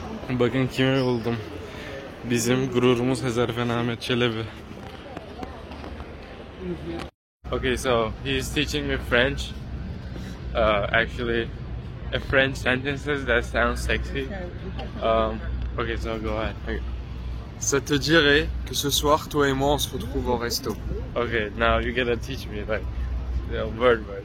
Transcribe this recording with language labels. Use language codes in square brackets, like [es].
[tr] Bakın kimi buldum. Bizim gururumuz Hezarfen Ahmet Çelebi. [en] Okay, so he's teaching me French. Actually, French sentences that sound sexy. Okay, so go ahead. Okay. [fr] Ça te dirait que ce soir, toi et moi, on se retrouve au resto. [en] Okay, now you gotta teach me like word.